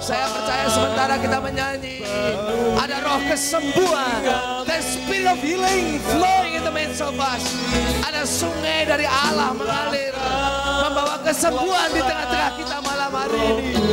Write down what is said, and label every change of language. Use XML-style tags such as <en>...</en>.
<id>Saya percaya sementara kita menyanyi, ada roh kesembuhan.</id> <en>The spirit of healing flowing in the midst of us.</en> <id>Ada sungai dari Allah mengalir, membawa kesembuhan di tengah-tengah kita malam hari ini.</id>